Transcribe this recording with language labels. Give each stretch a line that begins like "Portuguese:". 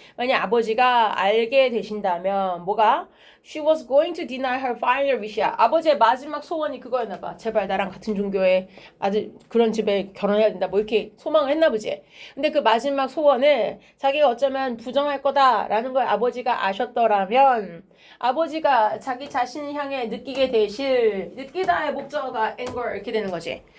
Korean: 만약 아버지가 알게 되신다면 뭐가?
English: She was going to deny her final wish야.
Korean: 아버지의 마지막 소원이 그거였나 봐. 제발 나랑 같은 종교의 아주 그런 집에 결혼해야 된다. 뭐 이렇게 소망을 했나 보지. 근데 그 마지막 소원을 자기가 어쩌면 부정할 거다라는 걸 아버지가 아셨더라면 아버지가 자기 자신을 향해 느끼게 되실 느끼다의 목적어가
English: anger
Korean: 이렇게 되는 거지.